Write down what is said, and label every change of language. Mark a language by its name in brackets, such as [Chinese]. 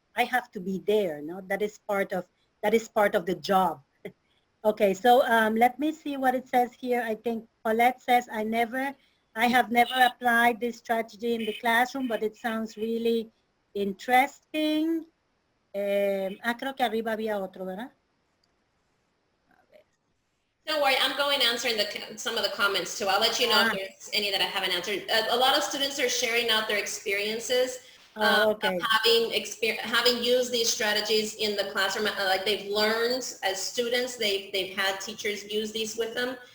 [English] I have to be there. No, that is part of the job. Okay, so let me see what it says here. I think Paulette says, I have never applied this strategy in the classroom, but it sounds really interesting. [Spanish] Creo que arriba había otro, ¿verdad? [English] Don't worry, I'm going answering some of the comments too. I'll let you know if there's any that I haven't answered. A lot of students are sharing out their experiences. Okay. Of having used these strategies in the classroom, like they've learned as students, they've had teachers use these with them.